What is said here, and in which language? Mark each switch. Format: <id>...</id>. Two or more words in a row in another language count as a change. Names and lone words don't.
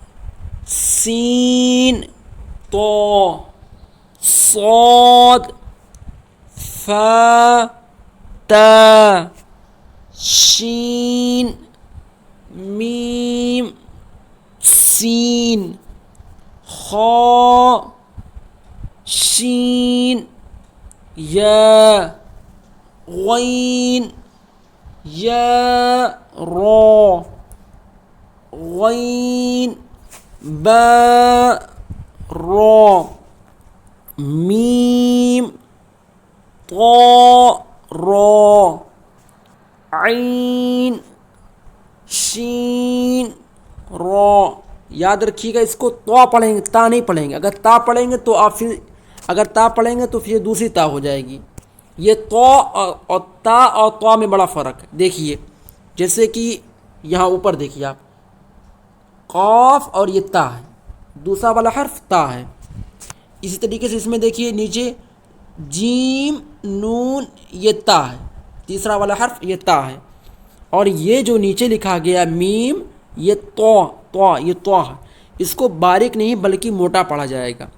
<ar>سین طا صاد فا تا شین میم سین خا شین یا غین یا را غین با را میم طا را عین شین را۔</ar> <ur>یاد رکھیے گا اس کو طا پڑھیں گے، تا نہیں پڑھیں گے، اگر تا پڑھیں گے تو آپ پھر دوسری تا ہو جائے گی۔ یہ طا اور تا اور طا میں بڑا فرق ہے، دیکھیے جیسے کہ یہاں اوپر دیکھیے آپ قاف اور یہ تا ہے، دوسرا والا حرف تا ہے، اسی طریقے سے اس میں دیکھیے نیچے جیم نون یہ تا ہے، تیسرا والا حرف یہ تا ہے، اور یہ جو نیچے لکھا گیا میم، یہ یہ تو اس کو باریک نہیں بلکہ موٹا پڑھا جائے گا۔</ur>